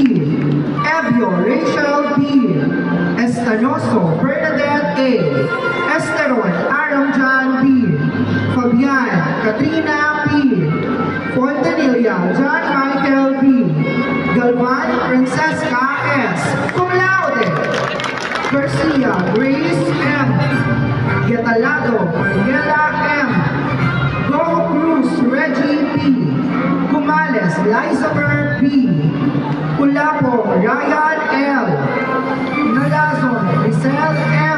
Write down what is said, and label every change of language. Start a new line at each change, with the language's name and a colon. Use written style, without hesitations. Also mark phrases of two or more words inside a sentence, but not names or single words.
English: Ebio Rachel P. Estanoso Bernadette A. Esteron Aramjan P. Fabian Katrina P. Fontanilla John Michael B. Galvan Francesca S.
Latin: Cum laude.
English: Garcia Grace M. Getalado Mariela M. Go Cruz Reggie P. Cumales Lizaber B. Ulapo Ryan L. Nalazon Giselle M.